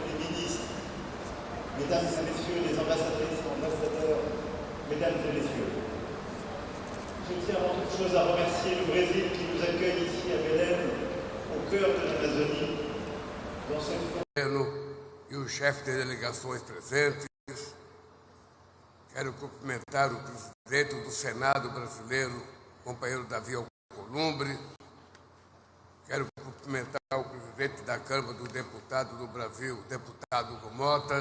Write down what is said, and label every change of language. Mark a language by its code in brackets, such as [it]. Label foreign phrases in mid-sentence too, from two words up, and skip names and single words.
[fr] les ministres, Mesdames et Messieurs les ambassadrices et ambassadeurs, Mesdames et Messieurs, je tiens avant toute chose à remercier le Brésil qui nous accueille ici à Belem, au cœur de l'Amazonie, dans cette [pt] e os chefes de delegações presentes. Quero cumprimentar o presidente do Senado brasileiro, companheiro Davi Alcolumbre. Quero cumprimentar o presidente da Câmara dos Deputados do Brasil, deputado Hugo Mota.